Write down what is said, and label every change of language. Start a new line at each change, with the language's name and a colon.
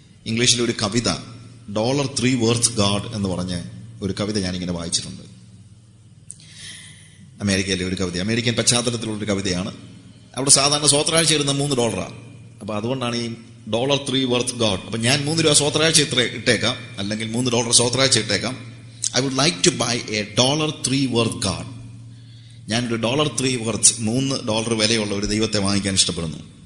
Malayalam: ഇംഗ്ലീഷിലൊരു കവിത, $3 worth God എന്ന് പറഞ്ഞ ഒരു കവിത ഞാനിങ്ങനെ വായിച്ചിട്ടുണ്ട്. അമേരിക്കയിലെ ഒരു കവിത, അമേരിക്കൻ പശ്ചാത്തലത്തിലുള്ളൊരു കവിതയാണ്. അവിടെ സാധാരണ സ്വത്രാഴ്ച ഇടുന്ന $3. അപ്പൊ അതുകൊണ്ടാണ് ഈ $3 worth God. അപ്പൊ ഞാൻ $3 സ്വത്രാഴ്ച ഇട്ടേക്കാം, അല്ലെങ്കിൽ $3 സ്വത്രാഴ്ച ഇട്ടേക്കാം.
English: I would like to buy a $3 worth God.
Malayalam: ഞാനൊരു $3 worth $3 വിലയുള്ള ഒരു ദൈവത്തെ വാങ്ങിക്കാൻ ഇഷ്ടപ്പെടുന്നു.